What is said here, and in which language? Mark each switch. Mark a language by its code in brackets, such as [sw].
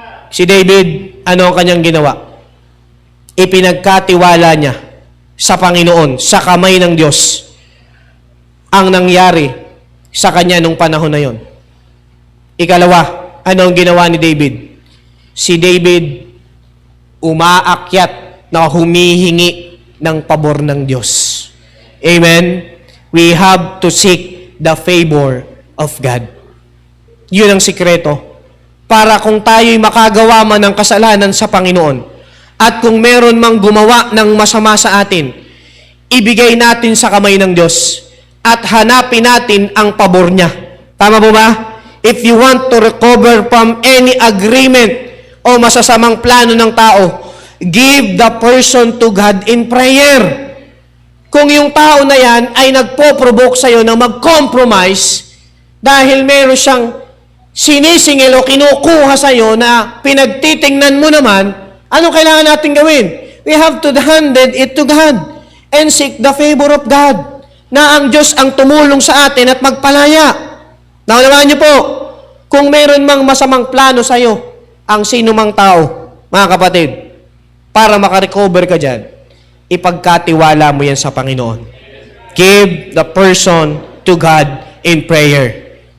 [tl] Si David, ano ang kanyang ginawa? Ipinagkatiwala niya sa Panginoon, sa kamay ng Diyos, ang nangyari sa kanya nung panahon na yon. Ikalawa, ano ang ginawa ni David? Si David umaakyat na humihingi ng pabor ng Diyos. Amen? [en] We have to seek the favor of God. [tl] Yun ang sikreto. Para kung tayo'y makagawa man ng kasalanan sa Panginoon, at kung meron mang gumawa ng masama sa atin, ibigay natin sa kamay ng Diyos at hanapin natin ang pabor niya. Tama po ba? [en] If you want to recover from any agreement [tl] o masasamang plano ng tao, [en] give the person to God in prayer. [tl] Kung yung tao na yan ay nagpo-provoke sa'yo na mag-compromise dahil meron siyang sinisingil o kinukuha sa'yo na pinagtitingnan mo naman, anong kailangan natin gawin? [en] We have to hand it to God and seek the favor of God [tl] na ang Diyos ang tumulong sa atin at magpalaya. Naunawaan niyo po, kung meron mang masamang plano sa'yo, ang sino mang tao, mga kapatid, para makarecover ka dyan, ipagkatiwala mo yan sa Panginoon. [en] Give the person to God in prayer.